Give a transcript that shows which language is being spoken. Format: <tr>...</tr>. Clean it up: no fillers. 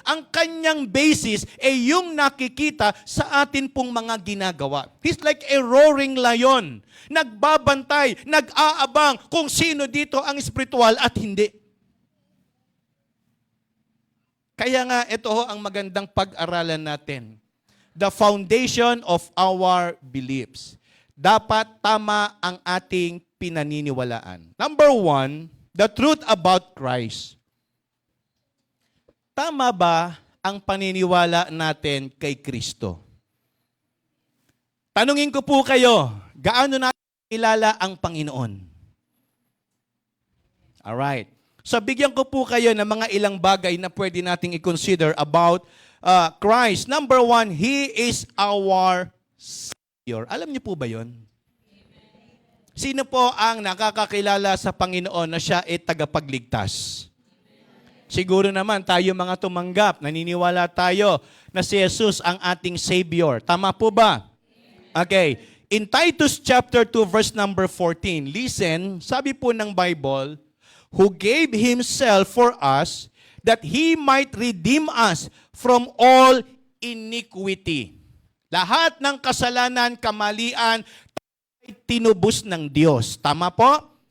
<tl>Ang kanyang basis ay yung nakikita sa atin pong mga ginagawa.</tl> <en>He's like a roaring lion.</en> <tl>Nagbabantay, nag-aabang kung sino dito ang spiritual at hindi. Kaya nga, ito ho ang magandang pag-aralan natin.</tl> <en>The foundation of our beliefs.</en> <tl>Dapat tama ang ating pinaniniwalaan.</tl> <en>Number 1, the truth about Christ.</en> <tl>Tama ba ang paniniwala natin kay Kristo? Tanungin ko po kayo, gaano natin kilala ang Panginoon? Alright. So bigyan ko po kayo ng mga ilang bagay na pwede nating i-consider about Christ.</tl> <en>Number 1, He is our Savior.</en> <tl>Alam niyo po ba yon? Sino po ang nakakakilala sa Panginoon na siya ay tagapagligtas? Siguro naman tayo mga tumanggap, naniniwala tayo na si Jesus ang ating Savior. Tama po ba? Okay.</tl> <en>In Titus chapter 2 verse number 14, listen,</en> <tl>sabi po ng</tl> <en>Bible, who gave Himself for us that He might redeem us from all iniquity.</en> <tl>Lahat ng kasalanan, kamalian, tinubos ng Diyos. Tama po?</tl>